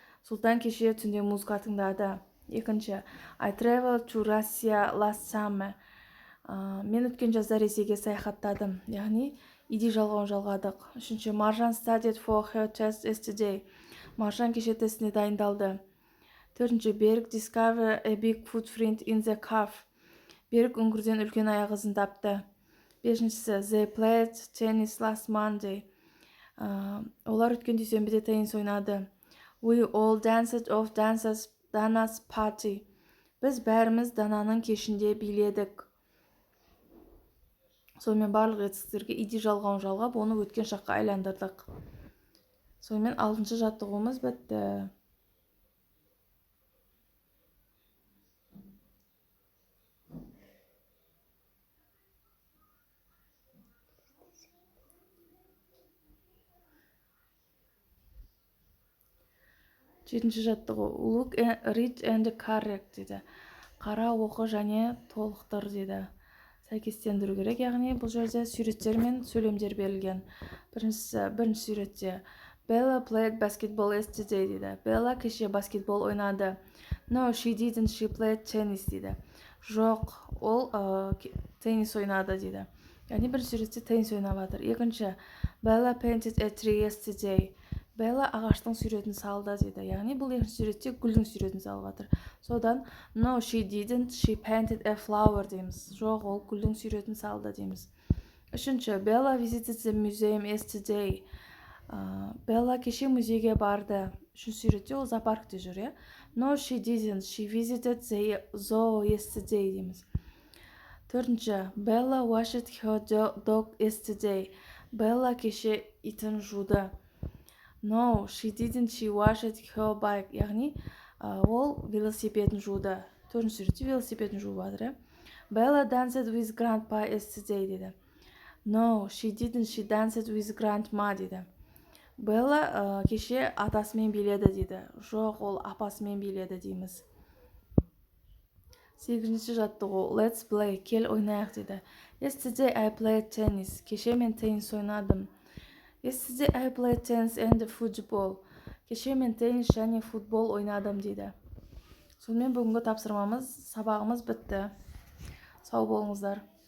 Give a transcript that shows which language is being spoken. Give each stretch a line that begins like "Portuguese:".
Kazakh: Сұлтан кеше түнде музыка тыңдады. Екінші.
English: I traveled to Russia last summer.
Kazakh: Мен өткен жазда Ресейге саяхаттадым. Яғни, иди жалғауын жалғадық. Үшінші,
English: Маржан studied for her test yesterday.
Kazakh: Маржан кеше тестіне дайындалды. Төртінші,
English: Берік discovered a big footprint in the calf.
Kazakh: Берік үңгірден үлкен аяқ ізін тапты. Бесіншісі,
English: they played tennis last Monday.
Kazakh: Олар өткен дүйсенбіде теннис ойнады.
English: We all danced of Dana's party.
Kazakh: Біз бәріміз Дананың кешінде биледік. Сонымен барлық етістіктерге иди жалғауын жалғап, оны өткен шаққа айландырдық. Сонымен алтыншы жаттығуымыз бітті. Жетінші жаттығу.
English: Look, read and correct
Kazakh: дейді. Қара, оқы және толықтыр дейді. Сәйкестендіру керек, яғни бұл жерде суреттер мен сөйлемдер берілген. Бірінші суретте
English: Bella played basketball yesterday
Kazakh: дейді. Bella кеше баскетбол ойнады.
English: No, she didn't, she played tennis
Kazakh: дейді. Жоқ, ол теннис ойнады дейді. Яғни бірінші суретте теннис ойнап жатыр. Екінші,
English: Bella painted a tree yesterday.
Kazakh: Bella ағаштың суретін салды дейді. Яғни бұл екінші суретте гүлдің суретін салып жатыр. Содан
English: no, she didn't, she painted a flower
Kazakh: дейміз. Жоқ, ол гүлдің суретін салды дейміз. Үшінші,
English: Bella visited the museum yesterday.
Kazakh: Bella кеше музейге барды. Үшінші суретте ол зоопаркте жүр.
English: No, she didn't. She visited the zoo yesterday
Kazakh: дейміз. Төртінші.
English: Bella washed her dog yesterday.
Kazakh: Bella кеше итін жуды.
English: No, she didn't. She washed her bike.
Kazakh: Яғни ол велосипедін жуды. Төртінші суретте велосипедін жуып жатыр.
English: Bella danced with grandpa yesterday
Kazakh: деді.
English: No, she didn't. She danced with grandma
Kazakh: деді. Bella кеше атасымен биледі дейді. Жоқ, ол апасымен биледі дейміз. 8-ші жаттығу.
English: Let's play.
Kazakh: Кел ойнайық дейді.
English: Yesterday I played tennis.
Kazakh: Кеше мен теннис ойнадым.
English: Yesterday I played tennis and football.
Kazakh: Кеше мен теннис және футбол ойнадым дейді. Сонымен бүгінгі тапсырмамыз, сабағымыз бітті. Сау болыңыздар.